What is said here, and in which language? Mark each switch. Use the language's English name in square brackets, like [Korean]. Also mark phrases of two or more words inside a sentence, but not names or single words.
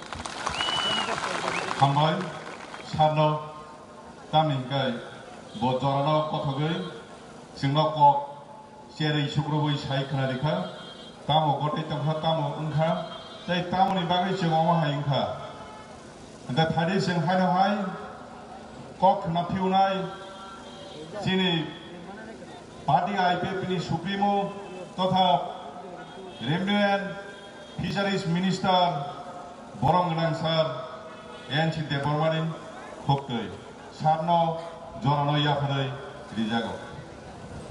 [Kok Borok] हामबाय सारनो तामिनखाय बजरानो कथगै जोंनाव कक जेरै सुग्रबै साय खोनादिखा तामो गथै तंखा तामो ओंखा जाय तामोनि बागै जोंआव माहाय ओंखा दा थादि जों हायनोहाय कक नाफिउनाय दिनै पार्टी आईपीएफनि सुप्रिमो तथा [English] revenue and fisheries minister [Kok Borok] बरं गोनां सार एनसी देबबर्मानि हक्तै सारनो जरानो याखै रिजागो